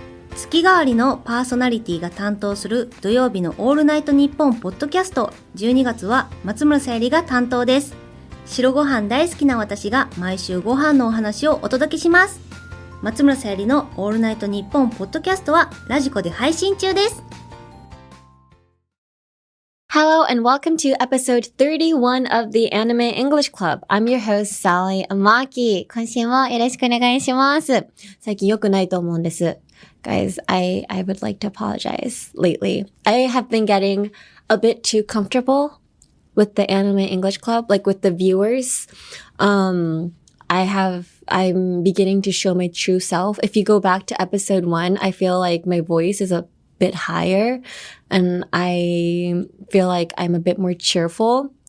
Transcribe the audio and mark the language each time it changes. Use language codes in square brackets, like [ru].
[ja] 月替わりのパーソナリティが担当する土曜日のオールナイトニッポンポッドキャスト、12月は松村さゆりが担当です。白ご飯大好きな私が毎週ご飯のお話をお届けします。松村さゆりのオールナイトニッポンポッドキャストはラジコで配信中です。 [en] Hello and welcome to episode 31 of the Anime English Club. I'm your host, Sally Amaki. [ja] 今週もよろしくお願いします。最近良くないと思うんです。 [en] Guys, I would like to apologize lately. I have been getting a bit too comfortable with the Anime English Club, like with the viewers. I'm beginning to show my true self. If you go back to episode 1, I feel like my voice is a bit higher and I feel like I'm a bit more cheerful.